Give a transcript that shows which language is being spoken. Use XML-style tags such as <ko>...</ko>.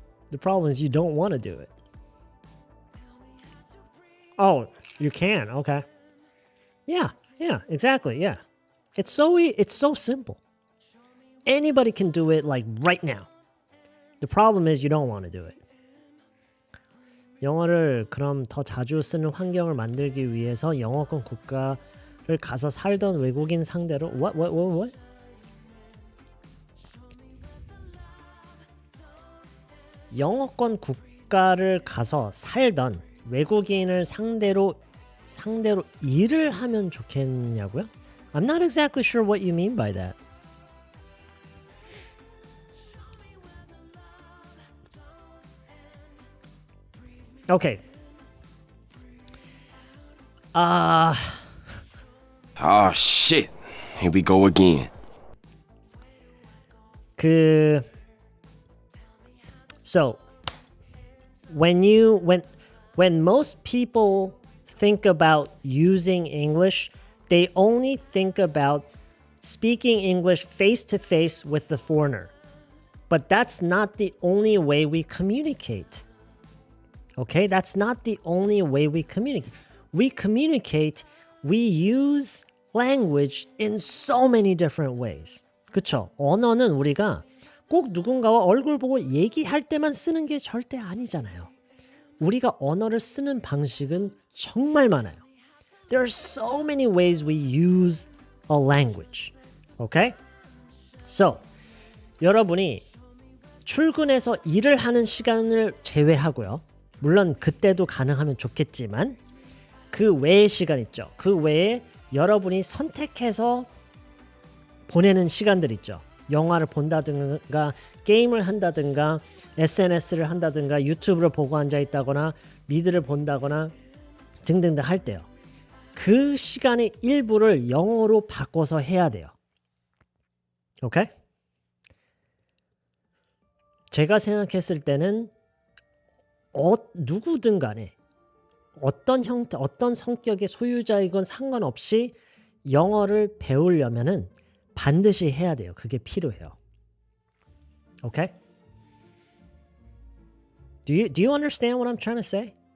<en>The problem is you don't want to do it. Oh, you can. Okay. Yeah, exactly. Yeah. It's so simple. Anybody can do it like right now. The problem is you don't want to do it.</en> <ko>영어를 그럼 더 자주 쓰는 환경을 만들기 위해서 영어권 국가 가서 살던 외국인 상대로</ko> <en>what?</en> <ko>영어권 국가를 가서 살던 외국인을 상대로 일을 하면 좋겠냐고요?</ko> <en>I'm not exactly sure what you mean by that. Okay. Oh shit. Here we go again. So when most people think about using English, they only think about speaking English face to face with the foreigner. But that's not the only way we communicate. Okay? That's not the only way we communicate. We use language in so many different ways.</en> <ko>그쵸? 언어는 우리가 꼭 누군가와 얼굴 보고 얘기할 때만 쓰는 게 절대 아니잖아요. 우리가 언어를 쓰는 방식은 정말 많아요.</ko> <en>There are so many ways we use a language. Okay?</en> <ko>So, 여러분이 출근해서 일을 하는 시간을 제외하고요. 물론 그때도 가능하면 좋겠지만 그 외의 시간 있죠. 그 외에 여러분이 선택해서 보내는 시간들 있죠. 영화를 본다든가 게임을 한다든가 SNS를 한다든가 유튜브를 보고 앉아있다거나 미드를 본다거나 등등등 할 때요. 그 시간의 일부를 영어로 바꿔서 해야 돼요. 오케이? 제가 생각했을 때는 누구든 간에 어떤 형태, 어떤 성격의 소유자이건 상관없이 영어를 배우려면은 반드시 해야 돼요. 그게 필요해요.</ko> <en>Okay? Do you understand what I'm trying to say?</en>